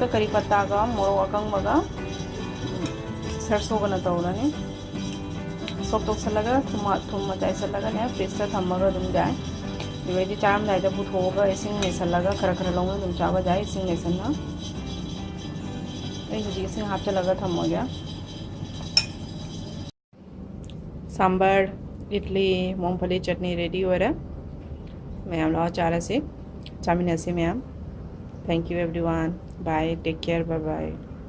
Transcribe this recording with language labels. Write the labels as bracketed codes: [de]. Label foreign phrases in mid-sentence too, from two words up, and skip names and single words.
[mni] करी पत्तागा मोरोक अकंबगा सरसोगना तौरनी सोक्तोक्सलगा थुम चाइसलगा ने फ्रिज थम्मगा दुम जाए बेबायदि चारमदायदा पुथोगा इसिंग मेसलगा खरा खरा लौंगा दुम चाबा जाए इसिंग मेसलना এ হুজী ইসিং হাপচল্লগা থম্মগে [en] सांबर इडली मूंगफली चटनी [hi] रेडी हो रहा मैम लो [en] चारा से चामिना से मैम thank you everyone bye take care bye bye